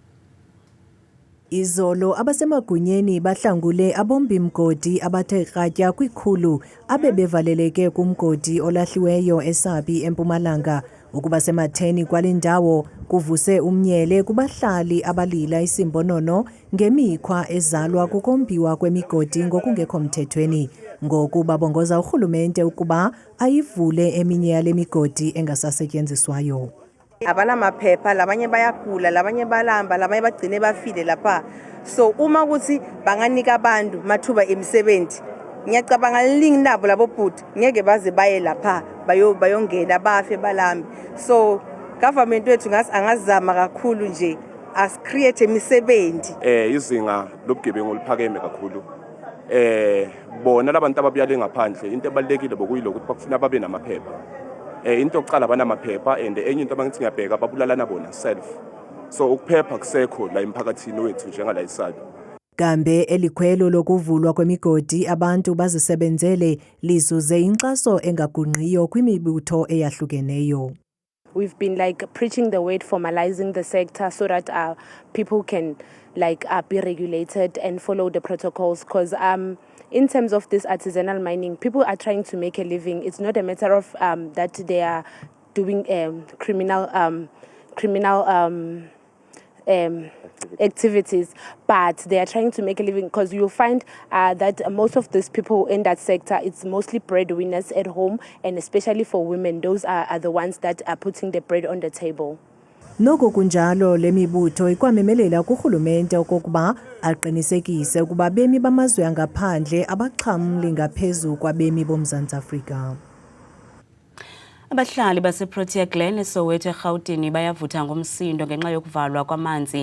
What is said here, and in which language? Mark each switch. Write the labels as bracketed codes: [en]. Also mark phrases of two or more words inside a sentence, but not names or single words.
[xh] Izolo abasemagunyeni bahlangule abombi mgodi abathe kratya kwikhulu abebevaleleke kumgodi olahliweyo eSabi eMpumalanga ukuba sematheni kwalendawo kuvuse umnyele kubahlali abalila isimbonono ngemikhwa ezalwa kukombiwa kwemigodi ngokungekho mthethweni ngokuba bongoza urhulumente ukuba ayivule eminye yale migodi engasasetyenziswayo. [zu] Abana maphepha labanye bayagula labanye balamba labanye bagcine bafile lapha, so uma ukuthi banganika abantu mathuba emisebenzi ngiyacabanga liningi nabo labo bhuti ngeke baze baye lapha bayongena bafe balambe. So government wethu angazama kakhulu nje [en] as create [zu] imisebenzi. Izinga lobugebengu liphakeme kakhulu. Bona labantu ababuyale ngaphandle into ebalekile bokuyiloko ukuthi bakufuna babe namaphepha. Into yokuqala banamaphepha and enye into abangithi ngiyabheka babulalana bona self. So ukuphepha kusekho la emphakathini wethu njengala iSABI. [xh] Kambe elikhwelo lokuvulwa kwemigodi abantu bazisebenzele lizuze inkxaso engagunqiyo kwimibutho eyahlukeneyo. [en] We've been like preaching the word, formalizing the sector so that people can like be regulated and follow the protocols. Because in terms of this artisanal mining, people are trying to make a living. It's not a matter of that they are doing criminal activities, but they are trying to make a living, because you'll find that most of these people in that sector, it's mostly breadwinners at home, and especially for women, those are the ones that are putting the bread on the table. [xh] Noko kunjalo le mibutho ikwamemelela kurhulumente okokuba aqinisekise ukuba bemi bamazwe angaphandle abaxhamli ngaphezu kwabemi boMzantsi Afrika. Abahlali baseProtea Glen eSoweto eGauteng bayavutha ngomsindo ngenxa yokuvalwa kwamanzi.